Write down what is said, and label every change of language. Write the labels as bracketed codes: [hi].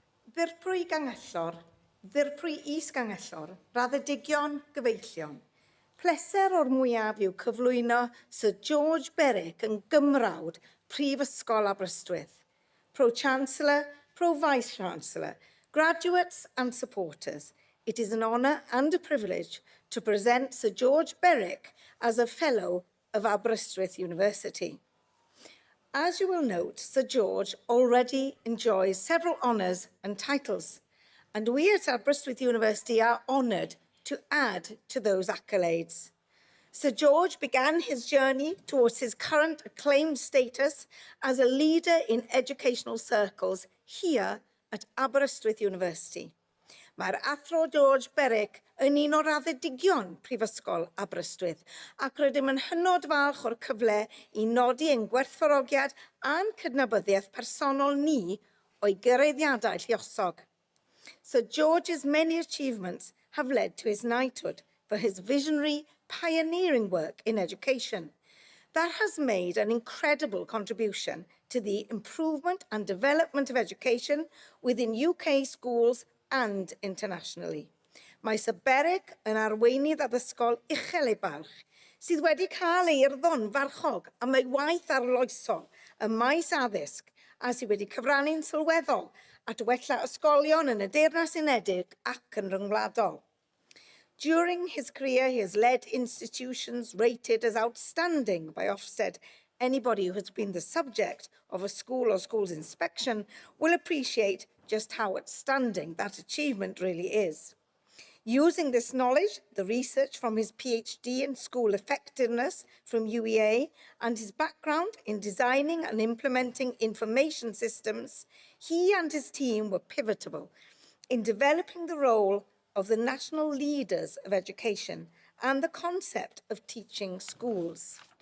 [cy] Ddirprwy gangellor, ddirprwy is-gangellor, raddedigion gyfeillion. Pleser o'r mwyaf yw cyflwyno Sir George Berwick yn gymrawd Prifysgol Aberystwyth. [en] Pro-Chancellor, Pro-Vice-Chancellor, graduates and supporters, it is an honour and a privilege to present Sir George Berwick as a Fellow of Aberystwyth University. As you will note, Sir George already enjoys several honours and titles, and we at Aberystwyth University are honoured to add to those accolades. Sir George began his journey towards his current acclaimed status as a leader in educational circles here at Aberystwyth University. [cy] Mae'r athro George Berwick yn un o'r raddedigion Prifysgol Aberystwyth ac rydym yn hynod falch o'r cyfle i nodi ein gwerthfawrogiad a'n cydnabyddiaeth personol ni o'i gyreiddiadau lluosog. [en] Sir George's many achievements have led to his knighthood for his visionary, pioneering work in education. That has made an incredible contribution to the improvement and development of education within UK schools and internationally. [cy] Mae Sir Berwick yn arweinydd addysgol uchel ei barch, sydd wedi cael ei urddon farchog am ei waith arloesol ym maes addysg a sydd wedi cyfrannu'n sylweddol at wella ysgolion yn y Deyrnas Unedig ac yn ryngwladol. [en] During his career, he has led institutions rated as outstanding by Ofsted. Anybody who has been the subject of a school or school's inspection will appreciate just how outstanding that achievement really is. Using this knowledge, the research from his PhD in school effectiveness from UEA, and his background in designing and implementing information systems, he and his team were pivotal in developing the role of the national leaders of education and the concept of teaching schools.